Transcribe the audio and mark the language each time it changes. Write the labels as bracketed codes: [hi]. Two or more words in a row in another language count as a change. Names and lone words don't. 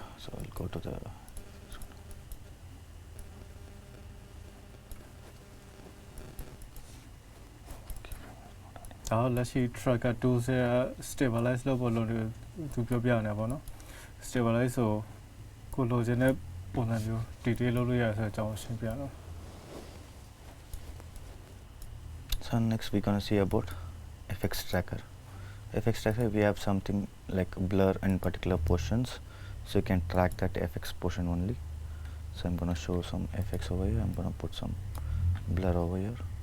[en] So I'll go to the let's see tracker tools stabilize [my] လုပ်ဖို့လို့သူပြောပြနေပါတော့ stabilize ဆိုကိုလိုချင်တဲ့ပုံစံမျိုး detail လုပ်လို့ရဆိုတဲ့အကြောင်းရှင်းပြတော့ [en] So next we're going to see about FX tracker. FX tracker, we have something like blur in particular portions, so you can track that FX portion only. So I'm going to show some FX over here. I'm going to put some blur over here.